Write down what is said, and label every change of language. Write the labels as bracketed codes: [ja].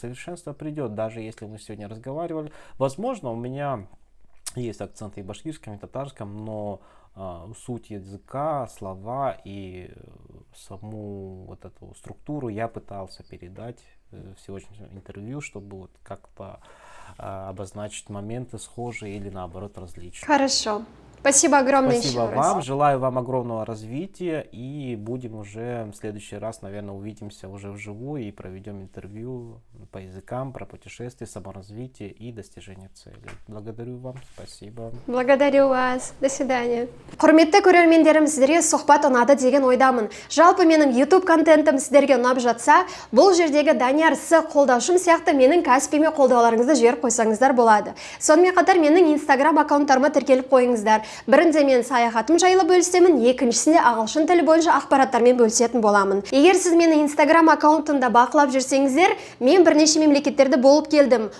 [ru] Совершенство придет, даже если мы сегодня разговаривали. Возможно, у меня есть акценты и в башкирском, и татарском, но суть языка, слова и саму вот эту структуру я пытался передать в сегодняшнем интервью, чтобы вот как-то обозначить моменты схожие или наоборот различные. Хорошо. Спасибо огромное Спасибо еще вам, раз. желаю вам огромного развития, и будем уже в следующий раз, наверное, увидимся уже вживую и проведем интервью по языкам, про путешествия, саморазвитие и достижение целей. Благодарю вам, спасибо. Благодарю вас. До свидания. [kk] Құрметті көрермендерім, сіздерге сұхбат ұнады деген ойдамын. Жалпы менің YouTube контентім сіздерге ұнап жатса, бұл жердегі Данияр С қолдаушым сияқты менің кәсіпіме қолдауларыңызды жіберіп қойсаңыздар болады. Сонымен қатар менің Instagram аккаунттарыма тіркеліп қойыңыздар. Бірінде мен саяхатым жайлы бөлісемін, екіншісінде ағылшын тілі бойынша ақпараттармен бөлісетін боламын. Егер сіз мені Instagram аккаунтымда бақылап жүрсеңіздер, мен бірнеше мемлекеттерде болып келдім.